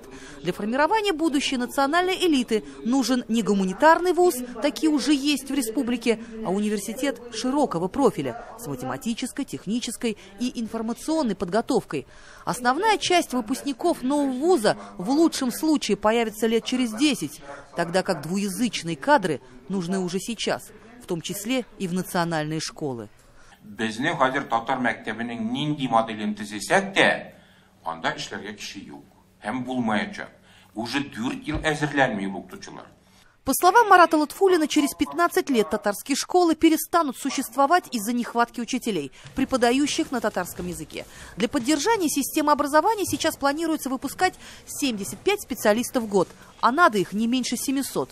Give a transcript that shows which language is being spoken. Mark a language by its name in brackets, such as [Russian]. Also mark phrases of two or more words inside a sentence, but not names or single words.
[Russian] Для формирования будущей национальной элиты нужен не гуманитарный вуз, такие уже есть в республике, а университет широкого профиля с математической, технической и информационной подготовкой. Основная часть выпускников нового вуза в лучшем случае появится лет через 10, тогда как двуязычные кадры нужны уже сейчас, в том числе и в национальные школы. [Tatar] Безне хәзер татар мәктәбенең нинди моделен төзесәк тә, анда эшләргә кеше юк. Һәм булмаячак. Уже 4 ел әзерләнми укытучылар. [Russian] По словам Марата Лутфуллина, через 15 лет татарские школы перестанут существовать из-за нехватки учителей, преподающих на татарском языке. Для поддержания системы образования сейчас планируется выпускать 75 специалистов в год, а надо их не меньше 700.